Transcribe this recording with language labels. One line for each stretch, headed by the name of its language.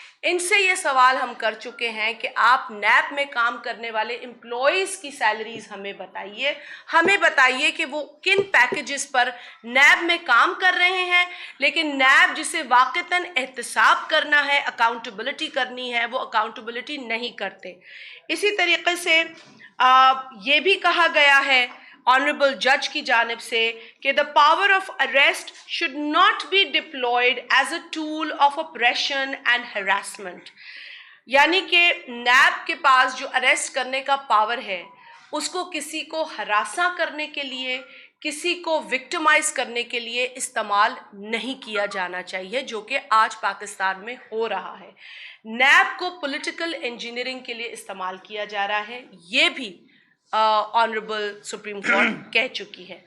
Urdu: ان سے یہ سوال ہم کر چکے ہیں کہ آپ نیب میں کام کرنے والے امپلائیز کی سیلریز ہمیں بتائیے کہ وہ کن پیکیجز پر نیب میں کام کر رہے ہیں، لیکن نیب جسے واقعتاً احتساب کرنا ہے، اکاؤنٹیبلٹی کرنی ہے، وہ اکاؤنٹیبلٹی نہیں کرتے. اسی طریقے سے یہ بھی کہا گیا ہے آنریبل جج کی جانب سے کہ
English: the power of arrest should not be deployed as a tool of oppression and harassment.
Urdu: یعنی کہ نیب کے پاس جو اریسٹ کرنے کا پاور ہے اس کو کسی کو ہراساں کرنے کے لیے، کسی کو وکٹمائز کرنے کے لیے استعمال نہیں کیا جانا چاہیے، جو کہ آج پاکستان میں ہو رہا ہے. نیب کو پولیٹیکل انجینئرنگ کے لیے استعمال کیا جا رہا ہے، یہ بھی آنریبل سپریم کورٹ کہہ چکی ہے.